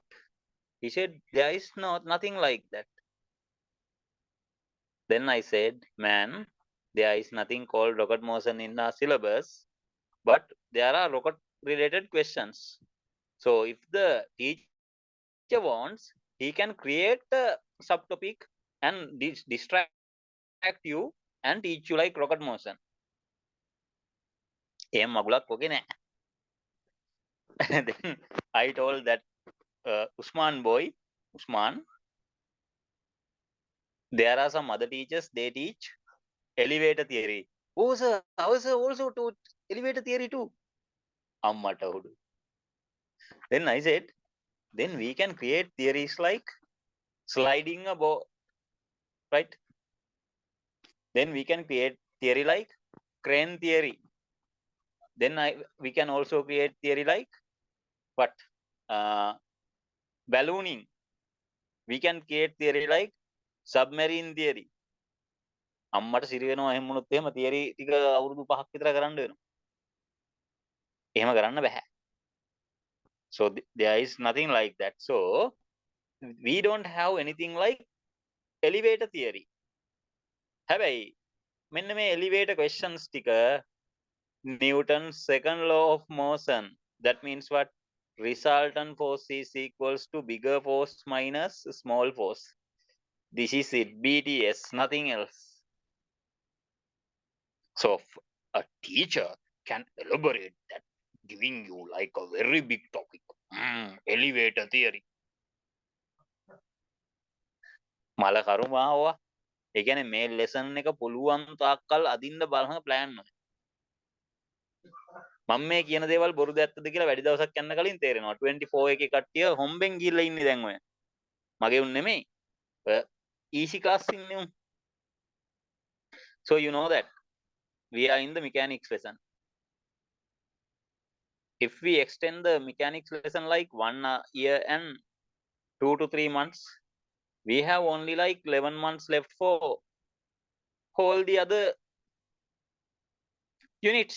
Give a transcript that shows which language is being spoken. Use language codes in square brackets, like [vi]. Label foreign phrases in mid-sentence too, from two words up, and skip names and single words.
[en] He said there is nothing like that. Then I said, man, there is nothing called rocket motion in our syllabus, but there are rocket related questions. So if the teacher wants, he can create a subtopic and distract you and teach you like rocket motion. [si] එහෙම මගුලක් ඔගේ නෑ. [en] Then I told that Usman boy, Usman, there are some other teachers, they teach elevator theory. Oh sir, ours also taught elevator theory too. [si] අම්මට හුදු. [en] Then I said, then we can create theories like sliding a boat, right? Then we can create theory like crane theory. Then we can also create theory like what? Ballooning. We can create theory like submarine theory. [si] අම්මට සිරි වෙනවා එහෙම වුණොත් එහෙම theory ටික අවුරුදු 5ක් විතර කරන්න වෙනවා. එහෙම කරන්න බෑ. [en] So there is nothing like that. So we don't have anything like elevator theory. [si] හැබැයි මෙන්න මේ [en] elevator questions [si] ටික [en] Newton's second law of motion. That means what? Resultant force is equals to bigger force minus small force. This is it. BTS, nothing else. So a teacher can elaborate that giving you like a very big topic. Elevator theory. [si] මල කරුමාවා. ඒ කියන්නේ මේ ලෙසන් එක පුළුවන් තාක්කල් අදින්න බලන ප්ලෑන් එක. මම මේ කියන දේවල් බොරුද ඇත්තද කියලා වැඩි දවසක් යන්න කලින් තේරෙනවා. 24 එකේ කට්ටිය හොම්බෙන් ගිහලා ඉන්නේ දැන් ඔය. මගේ උන් නෙමෙයි. [en] easy class [si] ඉන්නේ උන්. [en] So you know that we are in the mechanics lesson. If we extend the mechanics lesson like 1 year and 2 to 3 months, we have only like 11 months left for all the other units.